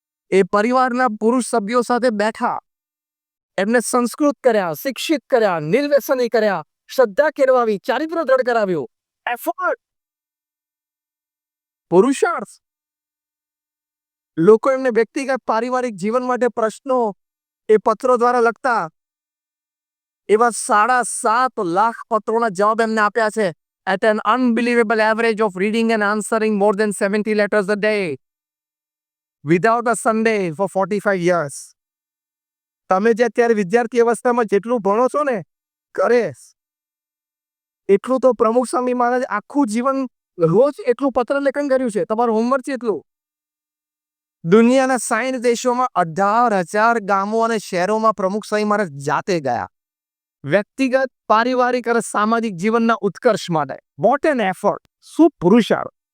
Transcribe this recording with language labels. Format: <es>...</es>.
<gu>એ પરિવારના પુરુષ સભ્યો સાથે બેઠા, એમને સંસ્કૃત કર્યા, શિક્ષિત કર્યા, નિર્વ્યસની કર્યા, શ્રદ્ધા કેળવાવી, ચારિત્ર દ્રઢ કરાવ્યું. એફર્ટ, પુરુષાર્થ. લોકો એમને વ્યક્તિગત પારિવારિક જીવન માટે પ્રશ્નો એ પત્રો દ્વારા લખતા. એવા 7.5 લાખ પત્રોના જવાબ એમને આપ્યા છે.</gu> <en>At an unbelievable average of reading and answering more than 70 letters a day without a Sunday for 45 years.</en> <gu>તમે જે અત્યારે વિદ્યાર્થી અવસ્થામાં જેટલું ભણો છો ને કરે એટલું તો પ્રમુખ સ્વામી મહારાજ આખું જીવન રોજ એટલું પત્ર લેખન કર્યું છે. તમારું હોમવર્ક છે એટલું. દુનિયાના 60 દેશોમાં 18,000 ગામો અને શહેરોમાં પ્રમુખ સ્વામી મહારાજ જાતે ગયા, વ્યક્તિગત, પારિવારિક અને સામાજિક જીવનના ઉત્કર્ષ માટે.</gu> <en>What an effort!</en> <gu>શું પુરુષાર્થ!</gu>